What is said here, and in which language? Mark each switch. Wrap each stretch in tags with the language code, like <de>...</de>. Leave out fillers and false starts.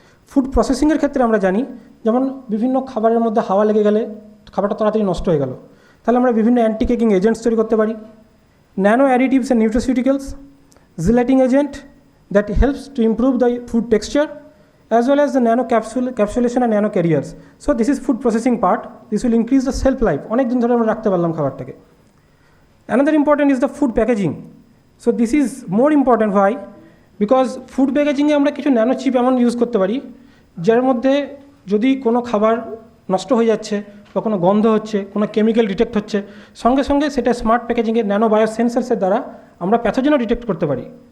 <bn>Food প্রসেসিংয়ের ক্ষেত্রে আমরা জানি যেমন বিভিন্ন খাবারের মধ্যে হাওয়া লেগে গেলে খাবারটা তাড়াতাড়ি নষ্ট হয়ে গেল, তাহলে আমরা বিভিন্ন অ্যান্টি কেকিং এজেন্টস তৈরি করতে পারি, nano additives and nutraceuticals, জিলেটিং agent that helps to improve the food texture as well as the nano capsulation and nano carriers.</bn> <en>So this is food processing part. This will increase the shelf life.</en> <bn>অনেক দিন ধরে আমরা রাখতে পারলাম খাবারটাকে।</bn> <en>Another important is the food packaging. So this is more important. Why?</en> <bn>Because food packaging এ আমরা কিছু nano chip এমন ইউজ করতে পারি যার মধ্যে যদি কোনো খাবার নষ্ট হয়ে যাচ্ছে বা কোনো গন্ধ হচ্ছে, কোনো কেমিক্যাল ডিটেক্ট হচ্ছে, সঙ্গে সঙ্গে সেটা স্মার্ট প্যাকেজিংয়ের ন্যানো বায়ো সেন্সার্সের দ্বারা আমরা প্যাথোজেনও ডিটেক্ট করতে পারি।</bn>